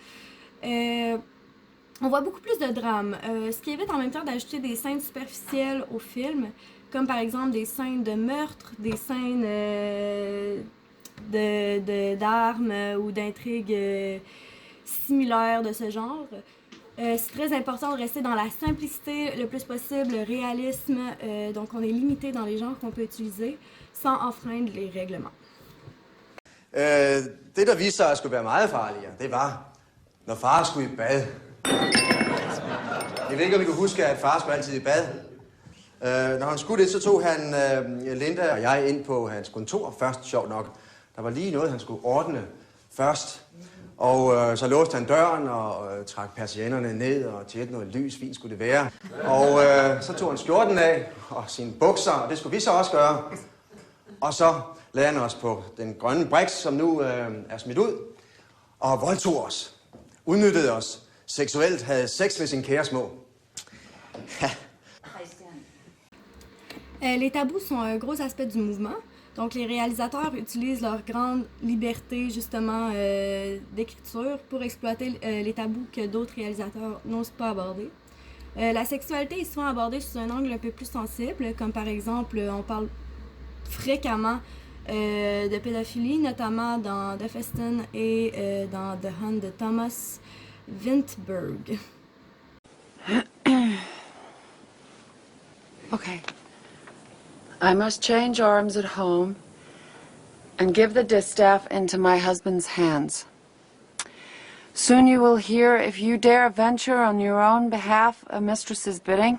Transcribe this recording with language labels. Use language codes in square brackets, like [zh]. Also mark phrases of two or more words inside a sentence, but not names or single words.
[fr] On voit beaucoup plus de drames, ce qui évite en même temps d'ajouter des scènes superficielles au film, comme par exemple des scènes de meurtre, des scènes d'armes ou d'intrigues similaires de ce genre. C'est très important de rester dans la simplicité le plus possible, le réalisme, donc on est limité dans les genres qu'on peut utiliser sans enfreindre les règlements. [da] Det, der viste sig at skulle være meget farligere, det var, når far skulle i bad. Jeg ved ikke, om I kan huske, at far skulle altid i bad. Når han skulle det, så tog han Linda og jeg ind på hans kontor først, sjovt nok. Der var lige noget, han skulle ordne. først. Og så låste han døren og trak persiennerne ned og tændte noget lys, fint skulle det være. Og så tog han skjorten af og sine bukser, og det skulle vi så også gøre. Og så lagde han os på den grønne briks, som nu er smidt ud, og voldtog os, udnyttede os, seksuelt havde sex med sine kære små. [fr] Les tabous sont un gros aspect du mouvement. Donc, les réalisateurs utilisent leur grande liberté, justement, d'écriture pour exploiter les tabous que d'autres réalisateurs n'osent pas aborder. La sexualité est souvent abordée sous un angle un peu plus sensible, comme par exemple, on parle fréquemment de pédophilie, notamment dans The Festen et dans The Hunt de Thomas Vinterberg. [en] Okay. I must change arms at home and give the distaff into my husband's hands. Soon you will hear if you dare venture on your own behalf a mistress's bidding.